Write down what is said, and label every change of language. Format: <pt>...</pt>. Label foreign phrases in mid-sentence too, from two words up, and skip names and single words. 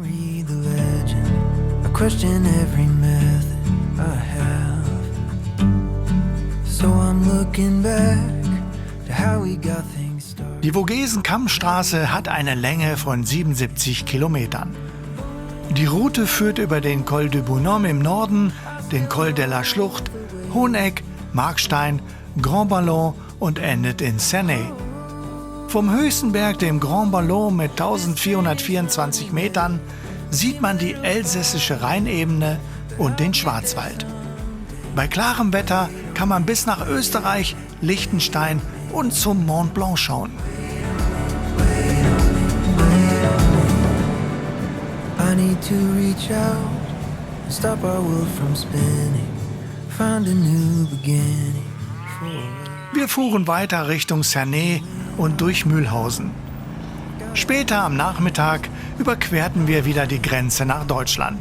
<de>Die Vogesen-Kammstraße hat eine Länge von 77 Kilometern. Die Route führt über den Col du Bonhomme im Norden, den Col de la Schlucht, Hoheneck, Markstein, Grand Ballon und endet in Cernay. Vom höchsten Berg, dem Grand Ballon mit 1424 Metern, sieht man die elsässische Rheinebene und den Schwarzwald. Bei klarem Wetter kann man bis nach Österreich, Liechtenstein und zum Mont Blanc schauen.</de> <en>I need to reach out and stop our world from spinning. Find a new beginning.</en> <de>Wir fuhren weiter Richtung Cernay und durch Mühlhausen. Später am Nachmittag überquerten wir wieder die Grenze nach Deutschland.</de>